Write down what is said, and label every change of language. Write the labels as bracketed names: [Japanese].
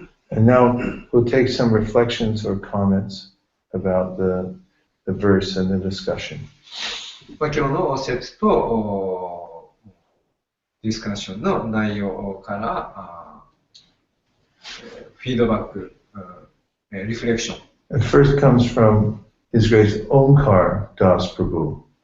[English] And now we'll take some reflections or comments about the verse and the discussion. [Japanese] 今日の説とディスカッションの内容からフィードバック、リフレクション。 [English] The first comes from His Grace Omkar Das Prabhu.